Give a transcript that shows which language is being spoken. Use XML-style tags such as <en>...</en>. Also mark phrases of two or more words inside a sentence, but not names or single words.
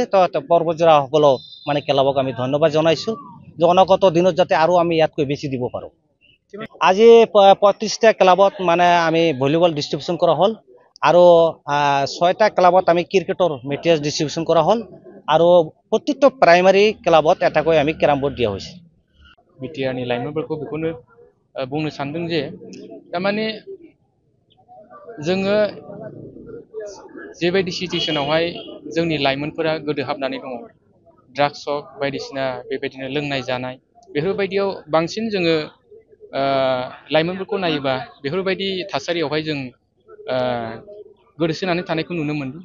<as>তো পৰ্বতজোৰা সকলো মানে ক্লাবক আমি ধন্যবাদ জনাইছোঁ যে অনাগত দিনত যাতে আৰু আমি ইয়াতকৈ বেছি দিব পাৰোঁ। আজি 35টা ক্লাবত মানে আমি</as> <en>volleyball distribution</en> <as>কৰা হ'ল আৰু 6টা ক্লাবত আমি ক্ৰিকেটৰ</as> <en>material distribution</en> <as>কৰা হ'ল আৰু প্ৰত্যেকটো প্ৰাইমাৰী ক্লাবত এটাকৈ আমি</as> <en>carrom board</en> <as>দিয়া হৈছে।</as> <brx>बिटिआरनि लाइमोनफोरखौ बेखौनो बुंनो सानदों जे तारमाने जोङो जेबायदि सिचुएसनावहाय जोंनि लाइमोनफोरा गोदोहाबनानै दङ ड्राग्स बायदिसिना बेबायदिनो लोंनाय जानाय बेफोरबायदियाव बांसिन जोङो लाइमोनफोरखौ नायोबा बेफोरबायदि थासारियावहाय जों गोदोसोनानै थानायखौ नुनो मोनदों।</brx>